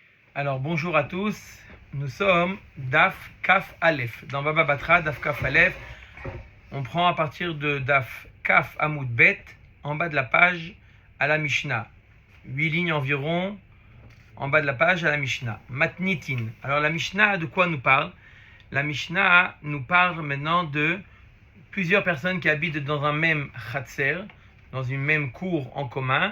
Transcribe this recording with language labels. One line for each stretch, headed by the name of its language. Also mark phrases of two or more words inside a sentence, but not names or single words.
French: Alors bonjour à tous, nous sommes Daf Kaf Aleph. Dans Baba Batra, Daf Kaf Aleph, on prend à partir de Daf Kaf Amoud Bet, en bas de la page, à la Mishnah. 8 lignes environ, en bas de la page, à la Mishnah. Matnitin. Alors la Mishnah, de quoi nous parle? La Mishnah nous parle maintenant de plusieurs personnes qui habitent dans un même Khatser, dans une même cour en commun.